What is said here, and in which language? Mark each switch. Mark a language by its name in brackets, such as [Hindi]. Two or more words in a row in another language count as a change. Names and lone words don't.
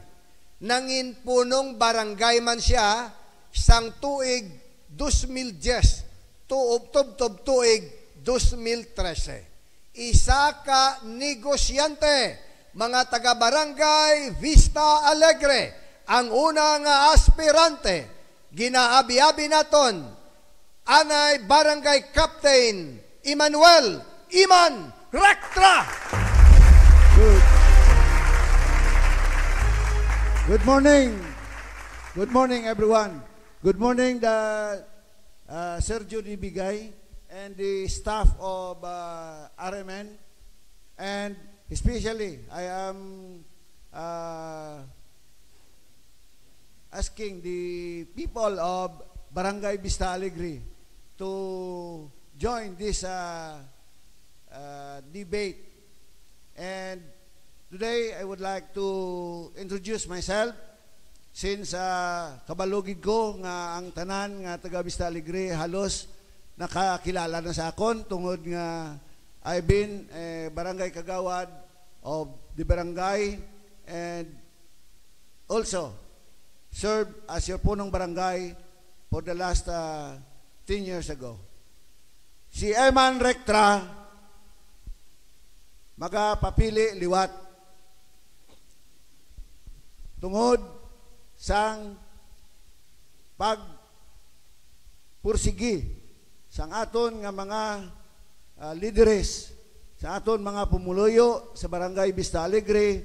[Hiligaynon] Nangin punong barangay man siya sang tuig 2010 tubtob tuig 2013. Isa ka negosyante, mga taga-barangay Vista Alegre, ang una nga aspirante, ginaabi-abi naton, anay Barangay Captain Emmanuel Iman Rectra. [English] Good morning. Good morning, everyone. Good morning, Sergio Nibigay and the staff of RMN, and especially, I am asking the people of Barangay Vista Alegre to join this debate. And Today, I would like to introduce myself since [Hiligaynon] kabalugid ko nga ang tanan nga taga Vista Alegre halos nakakilala na sa akon tungod nga [English] I've been barangay kagawad of the barangay and also served as your punong barangay for the last 10 years ago. [Hiligaynon] Si Eman Rectra magapapili liwat tungod sang pagpursigi sang aton nga mga lideres, sa aton mga pumuluyo sa barangay Vista Alegre.